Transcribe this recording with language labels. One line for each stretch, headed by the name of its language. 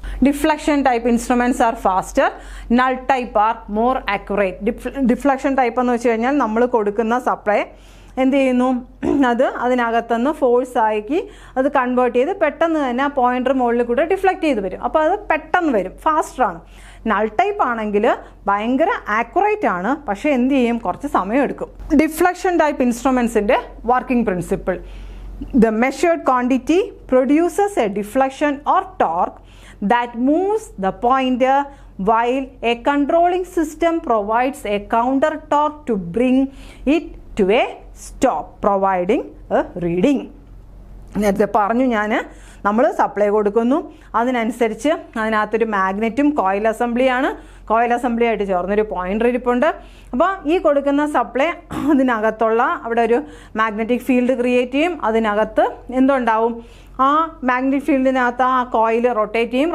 Malayalam: Deflection type instruments R faster, null type are more accurate. Deflection type എന്ന് വെച്ച് കഴിഞ്ഞാൽ നമ്മൾ കൊടുക്കുന്ന സപ്ലൈ എന്ത് ചെയ്യുന്നു, അത് അതിനകത്തുനിന്ന് ഫോഴ്സ് ആക്കി അത് കൺവേർട്ട് ചെയ്ത് പെട്ടെന്ന് തന്നെ ആ പോയിൻ്റർ മുകളിൽ കൂടെ ഡിഫ്ലക്റ്റ് ചെയ്ത് വരും. അപ്പോൾ അത് പെട്ടെന്ന് വരും, ഫാസ്റ്ററാണ്. നൾ ടൈപ്പ് ആണെങ്കിൽ ഭയങ്കര ആക്യുറേറ്റ് ആണ്, പക്ഷേ എന്ത് ചെയ്യും, കുറച്ച് സമയമെടുക്കും.
English: Deflection type ഇൻസ്ട്രുമെൻസിൻ്റെ working principle: the measured quantity produces a deflection or torque that moves the pointer, while a controlling system provides a counter torque to bring it to a stop, providing a reading.
Malayalam: നേരത്തെ പറഞ്ഞു ഞാൻ, നമ്മൾ supply കൊടുക്കുന്നു, അതിനനുസരിച്ച് അതിനകത്തൊരു മാഗ്നറ്റും coil അസംബ്ലിയാണ്, coil assembly ആയിട്ട് ചേർന്നൊരു pointer ഇരിപ്പുണ്ട്. അപ്പോൾ ഈ കൊടുക്കുന്ന സപ്ലൈ അതിനകത്തുള്ള അവിടെ ഒരു മാഗ്നറ്റിക് ഫീൽഡ് ക്രിയേറ്റ് ചെയ്യും. അതിനകത്ത് എന്തുണ്ടാവും, ആ മാഗ്നറ്റിക് ഫീൽഡിനകത്ത് ആ കോയിൽ റൊട്ടേറ്റ് ചെയ്യും.